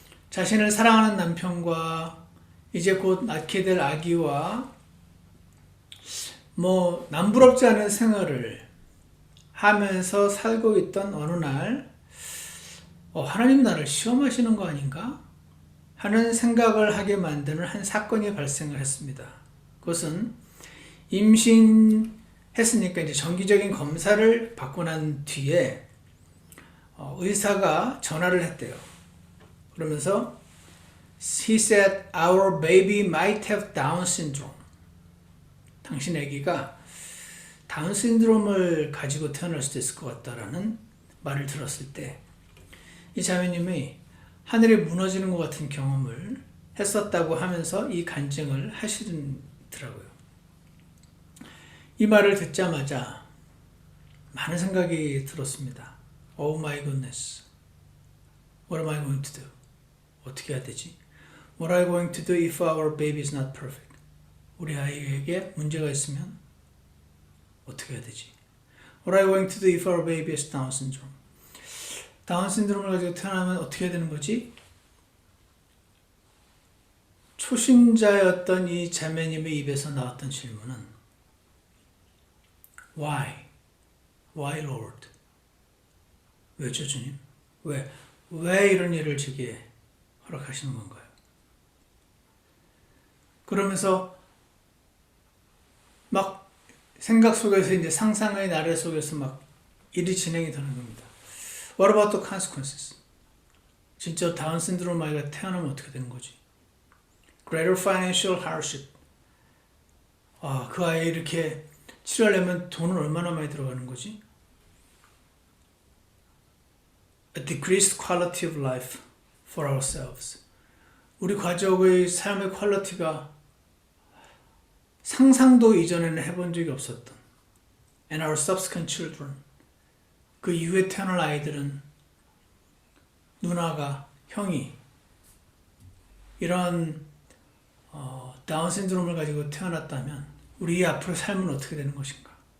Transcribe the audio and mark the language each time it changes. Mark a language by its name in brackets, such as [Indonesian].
[Korean] 자신을 사랑하는 남편과 이제 곧 낳게 될 아기와 남부럽지 않은 생활을 하면서 살고 있던 어느 날 하나님 나를 시험하시는 거 아닌가? 하는 생각을 하게 만드는 한 사건이 발생을 했습니다. 그것은 임신했으니까 이제 정기적인 검사를 받고 난 뒤에 의사가 전화를 했대요. 그러면서 [English] He said, our baby might have Down syndrome. [Korean] 당신 아기가 다운 신드롬을 가지고 태어날 수도 있을 것 같다라는 말을 들었을 때 이 자매님이 하늘이 무너지는 것 같은 경험을 했었다고 하면서 이 간증을 하시더라고요. 이 말을 듣자마자 많은 생각이 들었습니다. [English] Oh my goodness. What am I going to do? [Korean] 어떻게 해야 되지? [English] What are I going to do if our baby is not perfect? [Korean] 우리 아이에게 문제가 있으면 어떻게 해야 되지? [English] What are you going to do if our baby has Down syndrome? [Korean] 다운 신드롬을 가지고 태어나면 어떻게 해야 되는 거지? 초신자였던 이 자매님의 입에서 나왔던 질문은 [English] Why? Why Lord? [Korean] 왜죠 주님? 왜 이런 일을 제게 허락하시는 건가요? 그러면서 막 생각 속에서 이제 상상의 나래 속에서 막 일이 진행이 되는 겁니다. [English] What about the consequences? [Korean] 진짜 다운 신드롬 아이가 태어나면 어떻게 되는 거지? [English] Greater financial hardship. [Korean] 그 아이 이렇게 치료하려면 돈은 얼마나 많이 들어가는 거지? [English] A decreased quality of life for ourselves. [Korean] 우리 가족의 삶의 퀄리티가 상상도 이전에는 해본 적이 없었던 [English] and our subsequent children. [Korean] 그 이후에 태어날 아이들은 누나가, 형이 이런 다운 신드롬을 가지고 태어났다면 우리의 앞으로 삶은 어떻게 되는 것인가?